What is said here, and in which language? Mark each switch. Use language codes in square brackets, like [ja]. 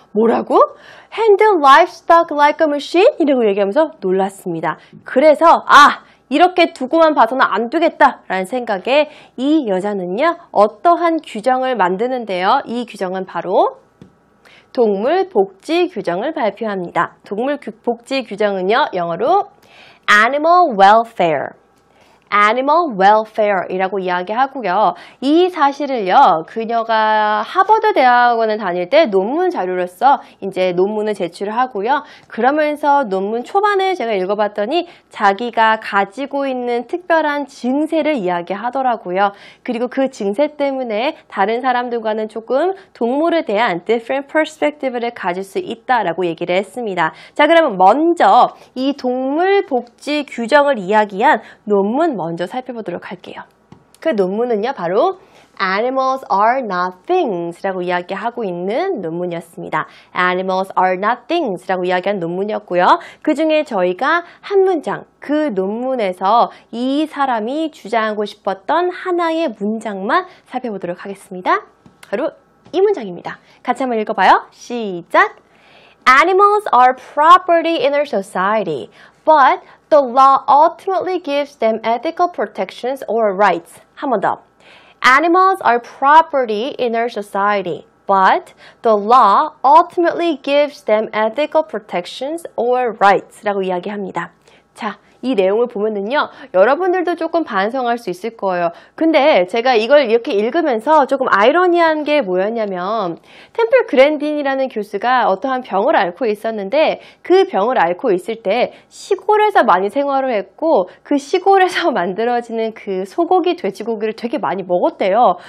[ko] 뭐라고? [en] Handle livestock like a machine? [ko] 이라고 얘기하면서 놀랐습니다. 그래서 이렇게 두고만 봐서는 안 되겠다 라는 생각에 이 여자는요. 어떠한 규정을 만드는데요. 이 규정은 바로 동물 복지 규정을 발표합니다. 동물 복지 규정은요. 영어로 [en] Animal Welfare. [ko] Animal Welfare이라고 이야기하고요. 이 사실을요, 그녀가 하버드 대학원을 다닐 때 논문 자료로서 이제 논문을 제출을 하고요. 그러면서 논문 초반에 제가 읽어봤더니 자기가 가지고 있는 특별한 증세를 이야기하더라고요. 그리고 그 증세 때문에 다른 사람들과는 조금 동물에 대한 different perspective를 가질 수 있다라고 얘기를 했습니다. 자, 그러면 먼저 이 동물 복지 규정을 이야기한 논문 먼저 살펴보도록 할게요. 그 논문은요, 바로 [en] Animals are not things [ko] 라고 이야기하고 있는 논문이었습니다. [en] Animals are not things [ko] 라고 이야기한 논문이었고요. 그 중에 저희가 한 문장, 그 논문에서 이 사람이 주장하고 싶었던 하나의 문장만 살펴보도록 하겠습니다. 바로 이 문장입니다. 같이 한번 읽어봐요. 시작! [en] Animals are property in our society, but the law ultimately gives them ethical protections or rights. [ko] 한 번 더. [en] Animals are property in our society, but the law ultimately gives them ethical protections or rights. [ko] 라고 이야기합니다. 자, 이 내용을 보면은요, 여러분들도 조금 반성할 수 있을 거예요. 근데 제가 이걸 이렇게 읽으면서 조금 아이러니한 게 뭐였냐면, 템플 그랜딘이라는 교수가 어떠한 병을 앓고 있었는데, 그 병을 앓고 있을 때 시골에서 많이 생활을 했고, 그 시골에서 만들어지는 그 소고기, 돼지고기를 되게 많이 먹었대요.